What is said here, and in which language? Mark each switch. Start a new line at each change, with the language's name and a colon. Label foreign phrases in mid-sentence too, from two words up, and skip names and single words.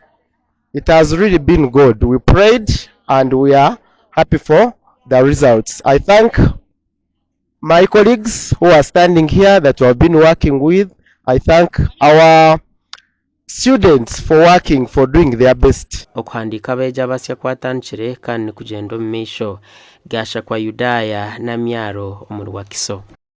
English: It has really been good. We prayed and we are happy for the results. I thank my colleagues who are standing here that we have been working with. I thank our students for working, for doing their best.
Chiga: Okuhandika beja basya kwatandikire kandi kugenda mu misho gasha kwa Yudaya na Myaro omuri Wakiso.